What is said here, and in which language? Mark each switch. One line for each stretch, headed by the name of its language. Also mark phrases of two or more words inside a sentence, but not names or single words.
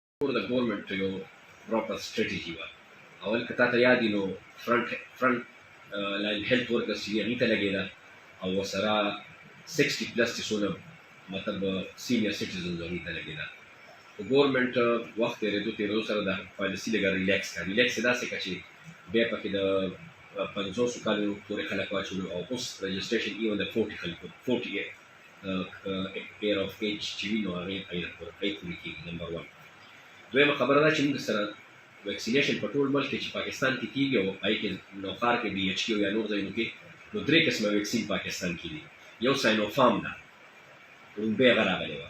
Pashto: ټولو د ګورنمنټ یو
English: proper strategy
Pashto: وه. اول که تا ته یاد وي نو
English: front line health workers
Pashto: چې هغې ته لګېده او ورسره 60 پلس چې څونه مطلب
English: senior citizens
Pashto: هغې ته لګېده. خو ګورنمنټ وخت تېرېدو سره دا پالیسي لږه ریلیکس کړه. ریلیکس یې داسې کړه چې بیا پکې د 50 کالو پورې خلک واچولو او اوس رجسټریشن ایون د
English: 40 year of age
Pashto: چې وي نو هغې پورې کېږي. نمبر 1. دویمه خبره دا چې موږ سره ویکسینیشن په ټول ملک کې چې پاکستان کې کېږي او هغې کې نوښار کې DHQ یا نور ځایونو کې نو 3 قسمه ویکسین پاکستان کې دي. یو ساینوفارم ده، لومبۍ هغه راغلی وه.